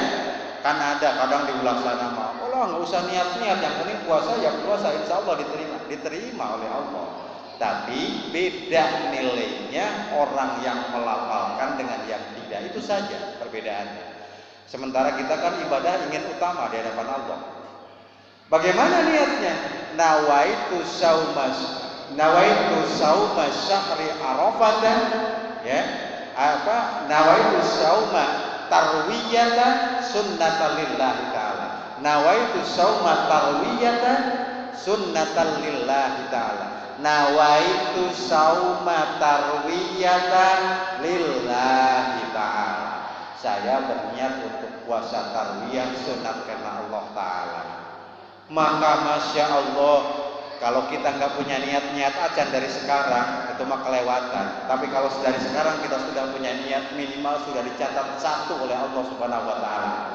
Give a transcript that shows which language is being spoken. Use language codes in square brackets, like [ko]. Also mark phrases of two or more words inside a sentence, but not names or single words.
[id] Kan ada kadang di sana mah, "Oh, enggak usah niat-niat, yang penting puasa ya puasa, insyaallah diterima oleh Allah." Tapi beda nilainya orang yang melafalkan dengan yang tidak, itu saja perbedaannya. Sementara kita kan ibadah ingin utama di hadapan Allah. Bagaimana niatnya? [ar] نويت صوم شهر عرفة, ya. نويت صوم تروية سنة لله تعالى. نويت صوم تروية سنة لله تعالى. نويت صوم تروية لله تعالى. [id] Saya berniat untuk puasa tarwiyah sunat karena Allah Ta'ala. Maka [ar] ما شاء الله, [id] kalau kita nggak punya niat acan dari sekarang, itu mah kelewatan. Tapi kalau dari sekarang kita sudah punya niat, minimal sudah dicatat 1 oleh Allah [ar] سبحانه وتعالى.